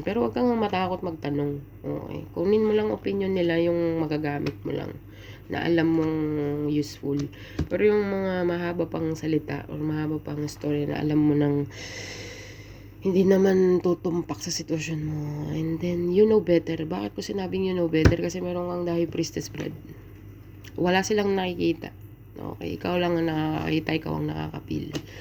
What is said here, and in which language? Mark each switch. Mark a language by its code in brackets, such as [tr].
[tl] Pero huwag kang matakot magtanong. Okay? Kunin mo lang opinion nila, yung magagamit mo lang na alam mong useful. Pero yung mga mahaba pang salita or mahaba pang story na alam mo nang hindi naman tutumpak sa sitwasyon mo. [en] And then, you know better. [tl] Bakit ko sinabing [en] you know better? [tl] Kasi meron kang High Priestess blood. Wala silang nakikita. Okay, ikaw lang ang nakakakita, ikaw ang nakakapil.